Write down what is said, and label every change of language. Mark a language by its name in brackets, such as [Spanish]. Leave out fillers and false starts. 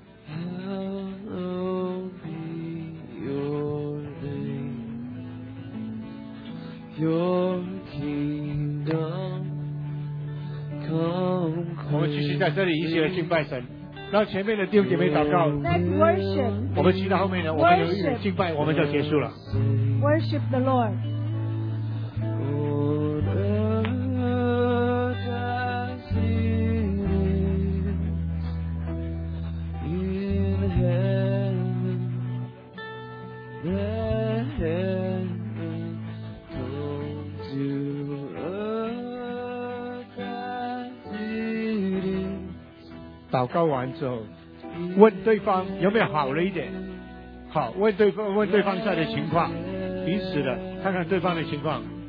[English] Hallowed be your name. Your kingdom come. [Chinese] 我们继续在这里一起来敬拜神。让前面的弟兄姐妹祷告。 [English] Let's worship. [Chinese] 我们祈祷后面呢，我们有一点敬拜，我们就结束了。 [English] Worship the Lord. Lord, earth as it is in heaven, let heaven come to earth as it is. [Chinese] 祷告完之后。问对方有没有好了一点，好，问对方，问对方现在的情况，彼此的看看对方的情况。